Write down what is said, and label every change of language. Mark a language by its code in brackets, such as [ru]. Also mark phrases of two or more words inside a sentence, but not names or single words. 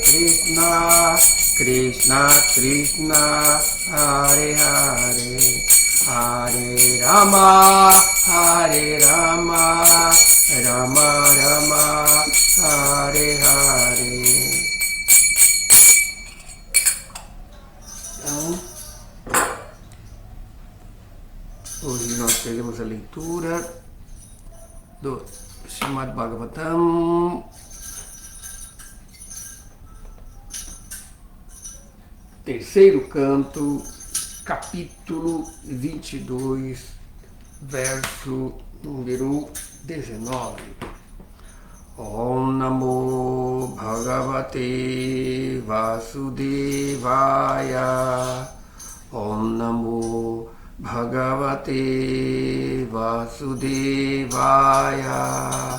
[sa] Krishna Krishna Hare Hare Hare Rama, Hare Rama, Rama Rama, Hare Hare. [pt] Então, hoje nós teremos a leitura do Srimad Bhagavatam, terceiro canto, capítulo 22, verso número 19. [sa] Om Namo Bhagavate Vasudevaya. Om Namo Bhagavate Vasudevaya.